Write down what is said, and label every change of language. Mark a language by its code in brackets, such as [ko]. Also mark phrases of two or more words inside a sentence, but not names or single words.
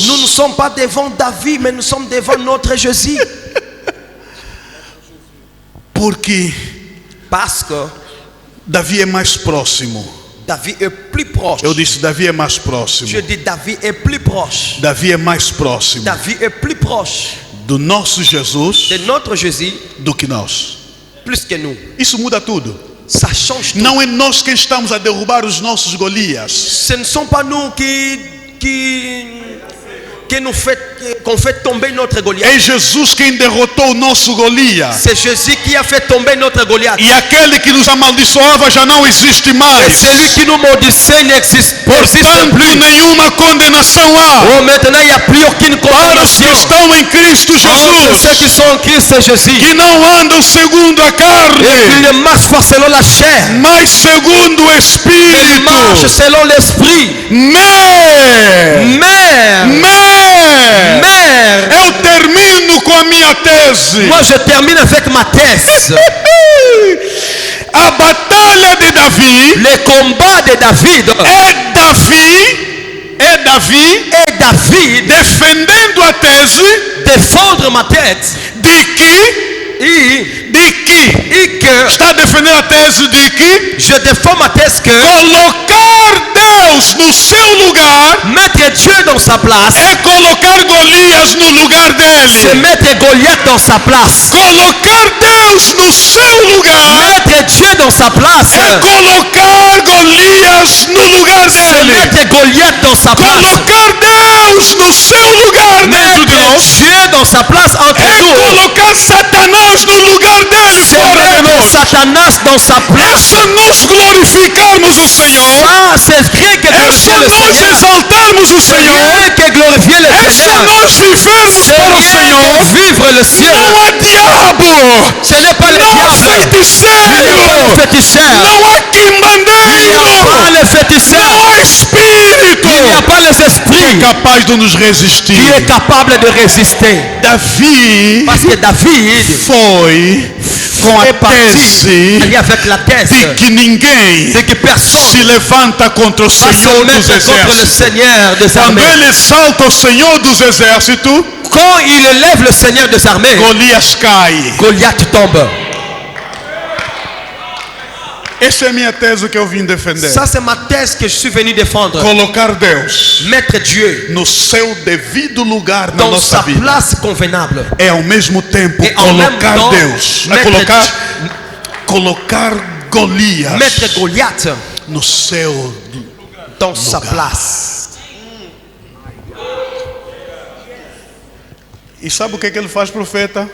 [fr] Nous ne sommes pas devant David, mais nous sommes devant notre Jésus. [pt] Porque [fr] Parce que [pt] Davi é mais próximo. [fr] David est plus proche. [pt] Eu disse, Davi é mais próximo. [fr] Je dis David est plus proche. [pt] Davi é mais próximo [fr] David est plus proche [pt] do nosso Jesus [fr] de notre Jésus [pt] do que nós. [fr] plus que nous. [pt] Isso muda tudo. [fr] Ça change tout. [pt] Não é nós quem estamos a derrubar os nossos Golias. [fr] Ce ne sont pas nous qu'on fait tomber notre Goliath. [pt] É Jesus quem derrotou o nosso Golias. [fr] C'est Jésus qui a fait tomber notre Goliath. [pt] E aquele que nos amaldiçoava já não existe [fr] Et [pt] mais. [fr] celui qui nous maudissait n'existe [pt] Portanto, [fr] plus. [pt] nenhuma condenação há [fr] Oh, maintenant il n'y a plus aucune [pt] para os que [fr] condamnation. [pt] estão em Cristo [fr] Entre ceux qui [pt] Jesus, [fr] sont en Christ Jésus. [pt] que não andam segundo a [fr] Et qui [pt] carne, [fr] ne marchent pas selon la chair, [pt] mas segundo o [fr] mais [pt] Espírito. [fr] marchent selon l'esprit. Mère, [pt] Eu termino com a minha tese. [fr] moi je termine avec ma thèse. [pt] A batalha de Davi [fr] Le combat de David [pt] é Davi [fr] et David [pt] defendendo a tese [fr] défendre ma tête [pt] de que está defendendo a tese de que [fr] je défends ma thèse que [pt] colocar Deus no seu lugar [fr] mettre Dieu dans sa place, [pt] é colocar Golias no lugar [fr] c'est [pt] dele. [fr] mettre Goliath dans sa place. [pt] Colocar Deus no seu lugar [fr] Mettre Dieu dans sa place, [pt] é colocar Golias no lugar [fr] c'est [pt] dele. [fr] mettre Goliath dans sa place. [pt] Colocar Deus no seu lugar dentro de [fr] Mettre [pt] nós [fr] Dieu dans sa place entre [pt] é [fr] nous. [pt] colocar Satanás no lugar dele [fr] C'est [pt] fora de [fr] mettre [pt] nós. [fr] Satanas dans sa [pt] É [fr] place. [pt] se nós glorificarmos o Senhor, [fr] Ça, c'est rien que [pt] é se [fr] glorifier le [pt] nós [fr] Seigneur. [pt] exaltarmos o Senhor, [fr] Rien que glorifier le [pt] é se [fr] Seigneur. [pt] nós vivermos [fr] C'est [pt] para o [fr] rien [pt] Senhor. [fr] que vivre le ciel. [pt] Não há diabo, [fr] Ce n'est pas le [pt] não há [fr] diable. Il n'y a pas [pt] feiticeiro, [fr] le féticheur. [pt] não há [fr] Il n'y a [pt] quimbandeiro, [fr] pas le féticheur. [pt] não há espírito [fr] Il n'y a pas les esprits [pt] capaz de nos [fr] qui [pt] resistir. [fr] est capable de résister. [pt] Davi [fr] Parce que David [pt] foi com [fr] est [pt] a [fr] parti [pt] tese [fr] allé avec la thèse [pt] de que ninguém [fr] de que personne [pt] se levanta contra o [fr] va se [pt] Senhor dos [fr] mettre contre le [pt] Exércitos. [fr] Seigneur des [pt] Quando [fr] armées. [pt] ele exalta o Senhor dos Exércitos, [fr] Quand il élève le Seigneur des armées, [pt] Golias cai. [fr] Goliath tombe. [pt] Essa é a minha tese que eu vim defender. [fr] Ça, c'est ma thèse que je suis venu défendre. [pt] Colocar Deus [fr] Mettre Dieu [pt] no seu devido lugar na [fr] dans [pt] nossa [fr] sa [pt] vida [fr] place convenable. [pt] é ao mesmo tempo [fr] Et en même [pt] colocar [fr] temps, [pt] Deus, [fr] mettre [pt] colocar Golias [fr] Mettre Goliath [pt] no seu. [fr] dans sa place. [pt] E sabe o que ele faz, profeta?